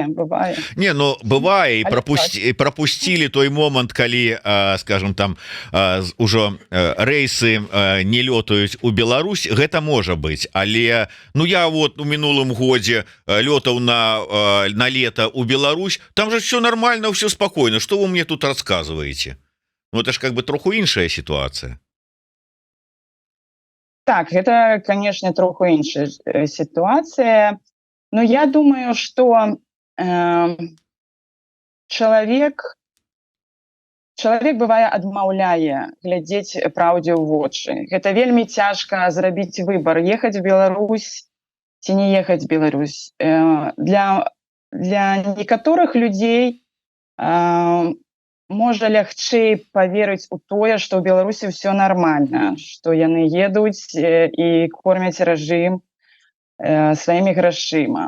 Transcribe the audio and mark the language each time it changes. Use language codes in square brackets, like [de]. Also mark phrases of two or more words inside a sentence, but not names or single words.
[be] Не, ну бывае, і пропусцілі той момант, калі, скажем, там ужо рэйсы не лётаюць у Беларусь, гэта можа быць, але ну я вот у мінулым годзе лётаў на лето у Беларусь, [ru] там же все нормально, все спокойно, что вы мне тут рассказываете? Ну это ж как бы [be] троху іншая [ru] ситуация. [be] Так, гэта, конечно, троху іншая ситуация. [ru] Но я думаю, что [be] чалавек бывае адмаўляе глядзець праўдзе ў вочы. Гэта вельмі цяжка зрабіць выбар, ехаць в Беларусь ці не ехаць в Беларусь. Для некаторых людзей можа лягчэй паверыць у тое, што ў Беларусі ўсё нармальна, што яны едуць і кормяць рэжым сваімі грашыма.